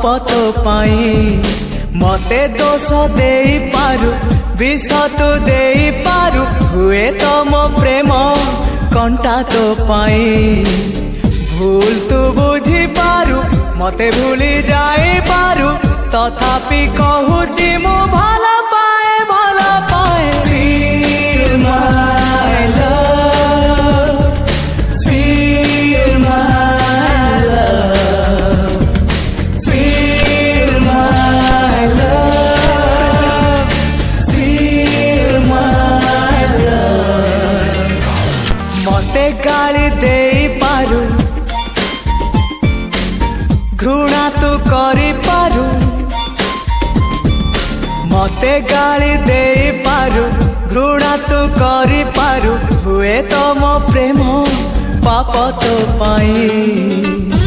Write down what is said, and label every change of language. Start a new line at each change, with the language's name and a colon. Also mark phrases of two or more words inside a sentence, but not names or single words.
Odia: ତୋ ପାଇଁ ମତେ ଦୋଷ ଦେ ପାରୁ ବିଷ ତୁ ଦେ ପାରୁ ହୁଏ ତ ମୋ ପ୍ରେମ କଣ୍ଟା ତୋ ପାଇଁ ଭୁଲ ତୁ ବୁଝି ପାରୁ ମତେ ଭୁଲି ଯାଇ ପାରୁ ତଥାପି କହୁଛି ମୁଁ ଭଲ ପାଏ
English: Feel my love, feel my love, feel my love, feel my love.
Odia: ମତେ ଗାଳି ଦେ ପାରୁ ଘୃଣା ତୁ କରି ପାରୁ ମତେ ଗାଳି ଦେ ପାରୁ ଘୃଣା ତୁ କରି ପାରୁ ହୁଏ ତ ମୋ ପ୍ରେମ ପାପ ତୋ ପାଇଁ।